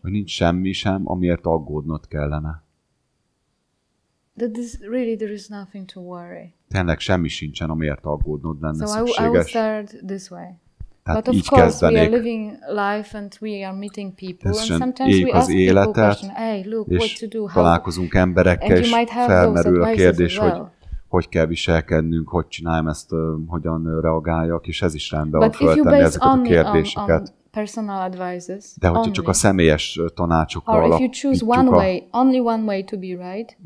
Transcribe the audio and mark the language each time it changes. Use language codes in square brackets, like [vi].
[hu] Hogy nincs semmi sem, amiért aggódnod kellene. [en] There is nothing to worry. [hu] Tényleg semmi sincsen, amiért aggódnod lenne szükséges. [en] I will start this way. [hu] Tehát [en] but of course we are living life and we are meeting people and sometimes we ask people question, hey, look, what to do, [hu] találkozunk emberekkel, és felmerül a kérdés, hogy kell viselkednünk, hogy csináljam ezt, hogyan reagáljak, és ez is rendben van föltenni ezeket a kérdéseket. De hogyha csak a személyes tanácsokkal alapítjuk, [en] only one way to be right,